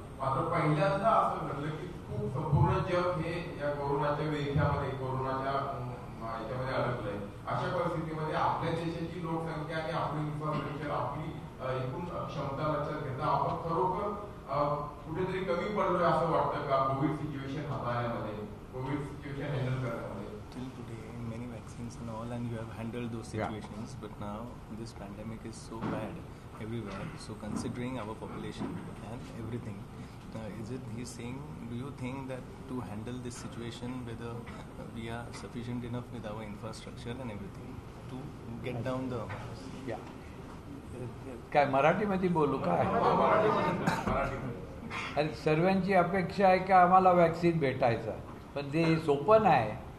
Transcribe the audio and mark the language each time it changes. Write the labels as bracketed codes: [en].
[mr] मात्र पहिल्यांदा असं घडलं की खूप संपूर्ण जग हे या कोरोनाच्या वेगामध्ये कोरोनाच्या याच्यामध्ये अडकलंय. अशा परिस्थितीमध्ये आपल्या देशाची लोकसंख्या आणि आपली इन्फ्रास्ट्रक्चर आपली एकूण क्षमता लक्षात घेता आपण खरोखर कुठेतरी कमी पडलोय असं वाटतं का Covid situation हाताळण्यामध्ये, Covid situation handle करण्यामध्ये? [en] Till today, many vaccines and all, and you have handled those situations. But now this pandemic is so bad everywhere. So considering our population and everything, he's saying, do you think that to handle this situation, whether we are sufficient enough with our infrastructure and everything to get down the... Yeah. [mr] काय मराठीमध्ये बोलू काय? अरे सर्वांची अपेक्षा आहे का आम्हाला वॅक्सिन भेटायचं, पण ते सोपं नाही.